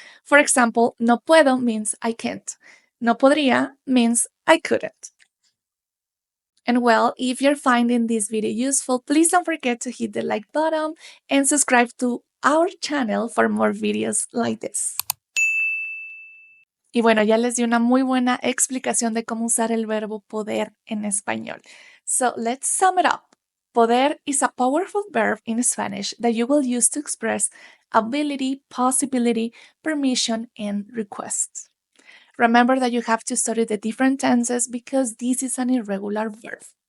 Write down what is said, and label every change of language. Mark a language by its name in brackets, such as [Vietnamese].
[English] For example, [Spanish] no puedo [English] means I can't. [Spanish] No podría [English] means I couldn't. And well, if you're finding this video useful, please don't forget to hit the like button and subscribe to our channel for more videos like this. [Spanish] Y bueno, ya les di una muy buena explicación de cómo usar el verbo poder en español. [English] So let's sum it up. Poder is a powerful verb in Spanish that you will use to express ability, possibility, permission, and request. Remember that you have to study the different tenses because this is an irregular verb.